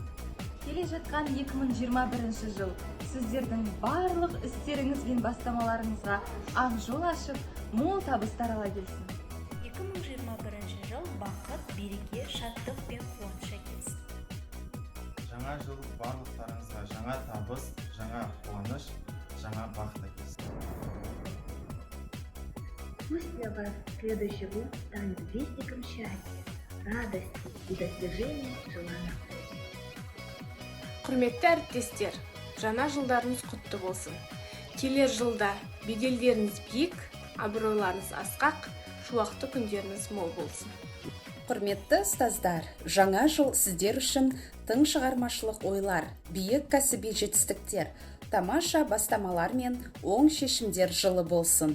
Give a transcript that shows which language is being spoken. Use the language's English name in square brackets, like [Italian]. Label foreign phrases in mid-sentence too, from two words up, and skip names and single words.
[Kazakh] Келе жатқан 2021 жыл сіздердің барлық істеріңіз бен бастамаларыңызға ақ жол ашып, мол табыстар ала келсін. 2021 жыл бақыт, береке, шаттық пен қуаныш әкелсін. Жаңа жыл барлықтарыңызға жаңа табыс, жаңа қуаныш, жаңа бақыт әкелсін. [Russian] Пусть для вас следующий год станет вестником счастья, радости и достижения желанных целей. [Kazakh] Құрметті әріптестер, жаңа жылдарыңыз құтты болсын. Келер жылда беделдеріңіз биік, абыройларыңыз асқақ, шуақты күндеріңіз мол болсын. Құрметті ұстаздар, жаңа жыл сіздер үшін тың шығармашылық ойлар, биік кәсіби жетістіктер, тамаша бастамалар мен оң шешімдер жылы болсын.